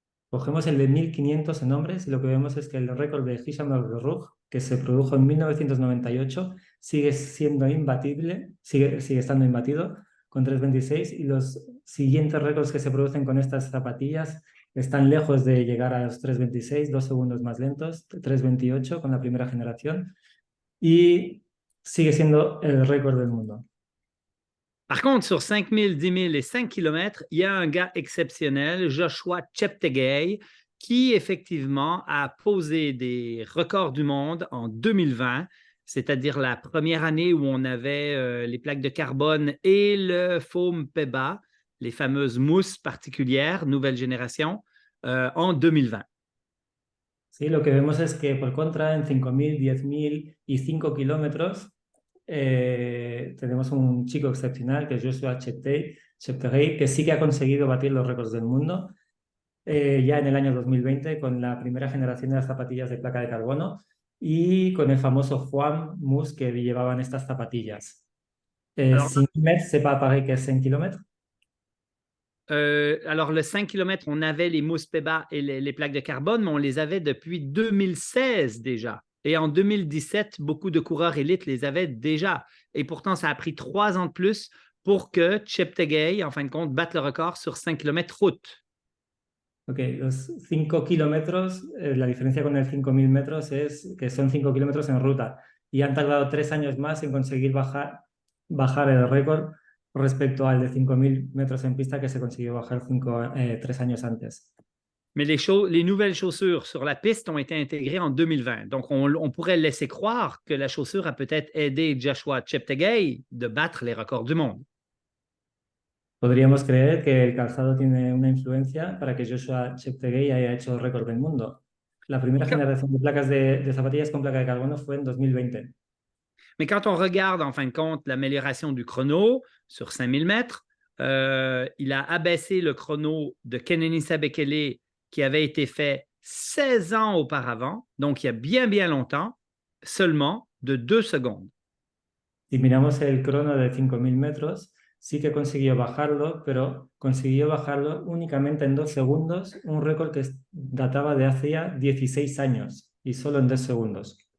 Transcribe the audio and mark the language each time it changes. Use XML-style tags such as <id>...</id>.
<es>Cogemos el de 1500 en hombres y lo que vemos es que el récord de Hicham El Guerrouj, que se produjo en 1998, sigue siendo imbatible, sigue estando imbatido con 3,26 y los siguientes récords que se producen con estas zapatillas están lejos de llegar a los 3,26, 2 segundos más lentos, 3,28 con la primera generación y sigue siendo el récord del mundo.</es> <fr>Par contre, sur 5000, 10 000 et 5 km, il y a un gars exceptionnel, Joshua Cheptegei, qui effectivement a posé des records du monde en 2020, c'est-à-dire la première année où on avait les plaques de carbone et le foam PEBA, les fameuses mousses particulières, nouvelle génération, en 2020.</fr> <es>Sí, lo que vemos es que por contra en 5000, 10,000 y 5 kilómetros tenemos un chico excepcional que es Joshua Cheptegei, que sí que ha conseguido batir los récords del mundo ya en el año 2020 con la primera generación de las zapatillas de placa de carbono y con el famoso foam mousse que llevaban estas zapatillas.</es> <fr>Alors, 5 mètres, c'est pas pareil que 5 kilomètres? Alors, le 5 km, on avait les mousses PEBA et les plaques de carbone, mais on les avait depuis 2016 déjà. Et en 2017, beaucoup de coureurs élites les avaient déjà. Et pourtant, ça a pris 3 ans de plus pour que Cheptegei, en fin de compte, batte le record sur 5 km route.</fr> <es>Ok, los 5 kilómetros, la diferencia con el 5000 metros es que son 5 kilómetros en ruta y han tardado 3 años más en conseguir bajar el récord respecto al de 5000 metros en pista que se consiguió bajar 3 años antes.</es> <fr>Mais les nouvelles chaussures sur la piste ont été intégrées en 2020. Donc, on pourrait laisser croire que la chaussure a peut-être aidé Joshua Cheptegei de battre les records du monde.</fr> <es>Podríamos creer que el calzado tiene una influencia para que Joshua Cheptegei haya hecho el récord del mundo. La primera generación de placas de zapatillas con placa de carbono fue en 2020.</es> <fr>Mais quand on regarde, en fin de compte, l'amélioration du chrono sur 5000 mètres, il a abaissé le chrono de Kenenisa Bekele qui avait été fait 16 ans auparavant, donc il y a bien, bien longtemps, seulement de 2 secondes.</fr> <es>Si miramos el crono de 5000 metros, sí que consiguió bajarlo, pero consiguió bajarlo únicamente en 2 segundos, un récord que databa de hacía 16 años y solo en 2 segundos.</es>